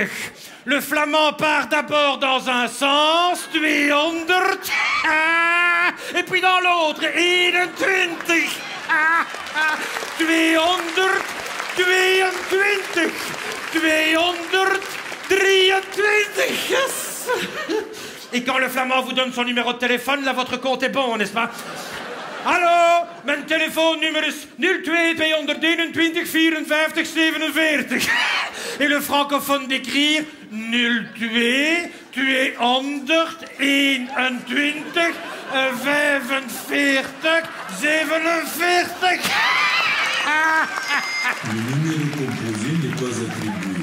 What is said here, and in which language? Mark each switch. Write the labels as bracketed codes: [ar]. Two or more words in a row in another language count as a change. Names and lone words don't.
[fr] Le flamand part d'abord dans un sens, tu es 100, et puis dans l'autre, 21. Tu es 100, tu es 120. Tu es 123. Yes. Et quand le flamand vous donne son numéro de téléphone, là, votre compte est bon, n'est-ce pas? [nl] Hallo, mijn telefoonnummer is 02 221 54 47. [fr] Et le francophone d'écrire 02 tu es 121 45 47. Le numéro composé n'est pas attribué.